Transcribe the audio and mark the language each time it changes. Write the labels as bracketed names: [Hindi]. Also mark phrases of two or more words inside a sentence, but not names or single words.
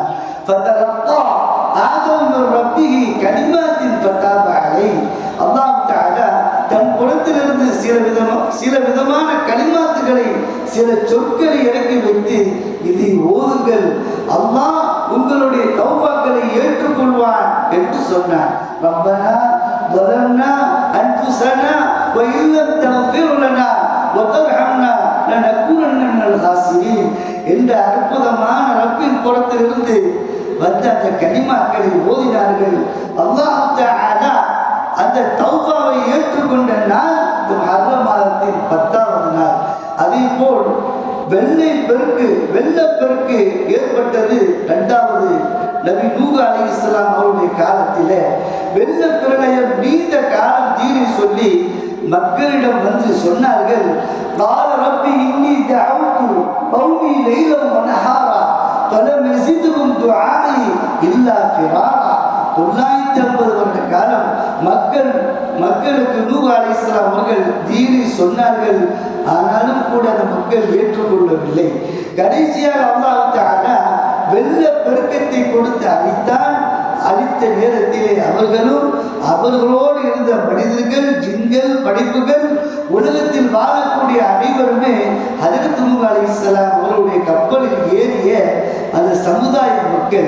[Arabic] فتلقى آدم من ربه كلمات فتاب عليه. [Tamil] அல்லாஹ் தஆலா தன் புறத்திலிருந்து சில விதமான கலிமாத்துகளை, சில சொற்களை இறக்கி வைத்து, இதை ஓதுங்கள், அல்லாஹ் உங்களுடைய தௌபாக்களை ஏற்றுக்கொள்வான் என்று சொன்னான். [Arabic] ரப்பனா ظلمنا أنفسنا وإن لم تغفر لنا وترحمنا لنكونن من الخاسرين [Tamil] என்ற அற்புதமான ரப்பின் புறத்திலிருந்து வந்த அந்த கலிமாக்களை ஓதினார்கள். அல்லாஹ் தஆலா அந்த தௌபாவை ஏற்றுக்கொண்ட நாள் இந்த முஹர்ரம் மாதத்தின் 10வது நாள். அதே போல் வெள்ளப்பெருக்கு ஏற்பட்டது 2வது நபி நூஹ் அலைஹிஸ்ஸலாம் அவருடைய காலத்திலே. வெள்ள பிரளயம் நீண்ட காலம் தீரை சொல்லி மக்களிடம் வந்து சொன்னார்கள், [Arabic] قال رب إني دعوت قومي ليلا ونهارا فلم يزدهم دعائي إلا فرارا. [Tamil] 950 வருட காலம் மக்களுக்கு நூஹ் அலைஹிஸ்ஸலாம் அவர்கள் தீனை சொன்னார்கள். ஆனாலும் கூட அந்த மக்கள் ஏற்றுக்கொள்ளவில்லை. கடைசியாக அல்லாஹ் தஆலா வெள்ள பெருக்கத்தை கொடுத்து அழித்தான். அழித்த நேரத்திலே அவர்களோடு இருந்த மனிதர்கள், ஜின்கள், படைப்புகள், உலகத்தில் வாழக்கூடிய அனைவருமே ஹஜ்ரத் நூஹ் அலைஹிஸ்ஸலாம் அவருடைய கப்பலில் ஏறிய அந்த சமுதாய மக்கள்.